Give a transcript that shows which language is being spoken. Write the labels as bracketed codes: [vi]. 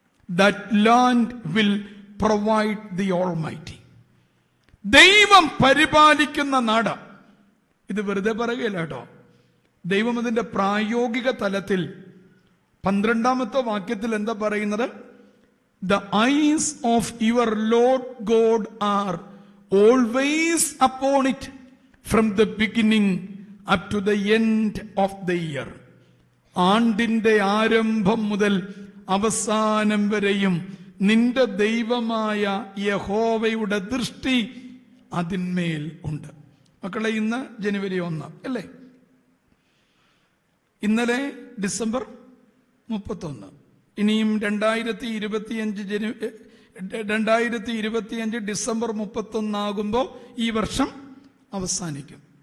[en] That land will provide the almighty. [ml] ദൈവം പരിപാലിക്കുന്ന നാട്. ഇത് വെറുതെ പറയുകയല്ല കേട്ടോ. ദൈവം അതിന്റെ പ്രായോഗിക തലത്തിൽ 12ാമത്തെ വാക്യത്തിൽ എന്താ പറയുന്നത്? [en] The eyes of your Lord God are always upon it from the beginning up to the end of the year. [ml] ആണ്ടിന്റെ ആരംഭം മുതൽ അവസാനം വരെയും നിന്റെ ദൈവമായ യഹോവയുടെ ദൃഷ്ടി അതിന്മേൽ ഉണ്ട്. മക്കളെ, ഇന്ന് ജനുവരി 1 അല്ലേ? ഇന്നലെ ഡിസംബർ 31. ഇനിയും 2025 ഡിസംബർ 31 ആകുമ്പോൾ ഈ വർഷം അവസാനിക്കും.